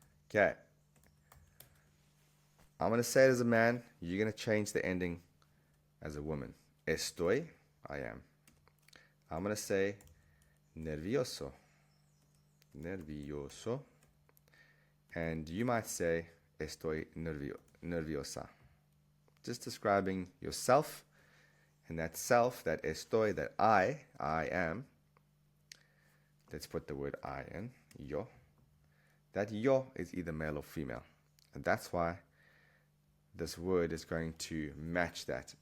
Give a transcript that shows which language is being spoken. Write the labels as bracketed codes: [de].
[en] Okay. I'm going to say it as a man. You're going to change the ending as a woman. Estoy, I am. I'm going to say nervioso. [es] Nervioso. [en] And you might say [es] estoy nerviosa. [en] Just describing yourself. And that self, that estoy, that I am. Let's put the word I in. Yo. That yo is either male or female. And that's why this word is going to match that.